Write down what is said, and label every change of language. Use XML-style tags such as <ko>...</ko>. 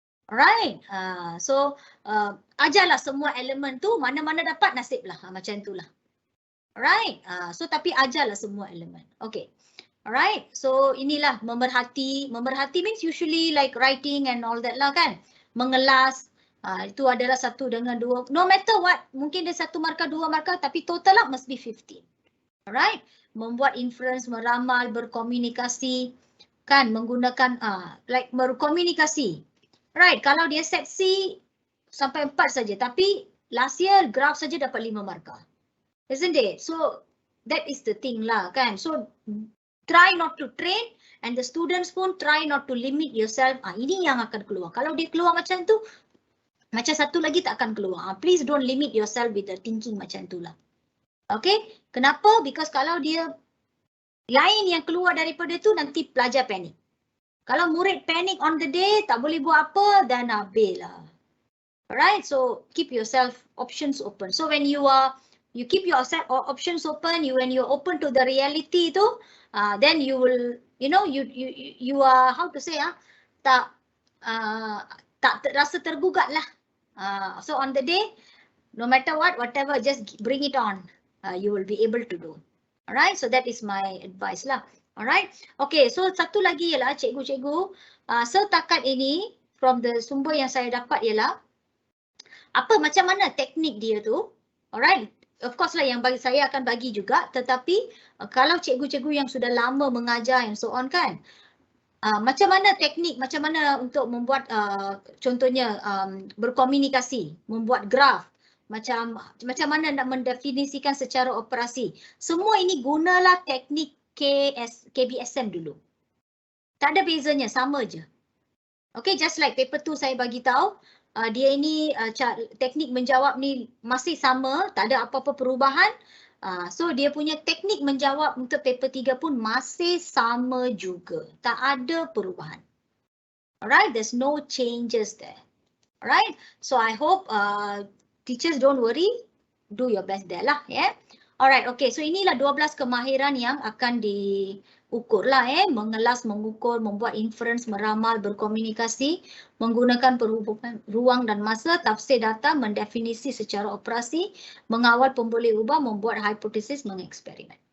<ms>Alright, so ajarlah semua elemen tu, mana-mana dapat nasib lah, macam itulah. Alright, so tapi ajarlah semua elemen. Okay, alright, so inilah memerhati.</ms> <en>Memerhati means usually like writing and all that</en> <ms>lah kan. Mengelas, itu adalah 1 dengan 2.</ms> <en>No matter what,</en> <ms>mungkin dia 1 markah, 2 markah, tapi total lah</ms> <en>must be 15.</en> <ms>Alright, membuat inference, meramal, berkomunikasi, kan, menggunakan like berkomunikasi. Right, kalau dia set C sampai 4 saja, tapi</ms> <en>last year</en> <ms>graph saja dapat 5 markah.</ms> <en>Isn't it? So that is the thing</en> <ms>lah kan.</ms> <en>So try not to train and the students pun try not to limit yourself.</en> <ms>Ini yang akan keluar. Kalau dia keluar macam tu, macam satu lagi tak akan keluar.</ms> <en>Please don't limit yourself with the thinking</en> <ms>macam tu lah. Okay? Kenapa? Because kalau dia lain yang keluar daripada tu, nanti pelajar panik. Kalau murid panik</ms> <en>on the day,</en> <ms>tak boleh buat apa, dan habis lah. Alright?</ms> <en>So keep yourself options open. So when you keep your options open, when you're open to the reality tu, then you will, you are, how to say,</en> <ms>tak rasa tergugat lah.</ms> <en>So on the day, no matter what, whatever, just bring it on. You will be able to do. Alright, so that is my advice lah.</en> <ms>Alright, okay, so satu lagi ialah cikgu-cikgu, setakat ini, from the sumber yang saya dapat ialah, macam mana teknik dia tu. Alright.</ms> <en>Of course</en> <ms>lah yang saya akan bagi juga, tetapi kalau cikgu-cikgu yang sudah lama mengajar</ms> <en>and so on</en> <ms>kan, macam mana teknik, macam mana untuk membuat contohnya berkomunikasi, membuat graf, macam mana nak mendefinisikan secara operasi. Semua ini gunalah teknik KBSM dulu. Tak ada bezanya, sama je. Okay,</ms> <en>just like paper 2</en> <ms>saya bagi tahu. Dia ini teknik menjawab ni masih sama, tak ada apa-apa perubahan. So dia punya teknik menjawab untuk paper 3 pun masih sama juga. Tak ada perubahan.</ms> <en>Alright, there's no changes there. Alright, so I hope teachers don't worry, do your best there lah, yeah.</en> <ms>Alright, okay, so inilah 12 kemahiran yang akan diukur lah, mengelas, mengukur, membuat inference, meramal, berkomunikasi, menggunakan perhubungan ruang dan masa, tafsir data, mendefinisi secara operasi, mengawal pemboleh ubah, membuat hipotesis, mengeksperimen.</ms>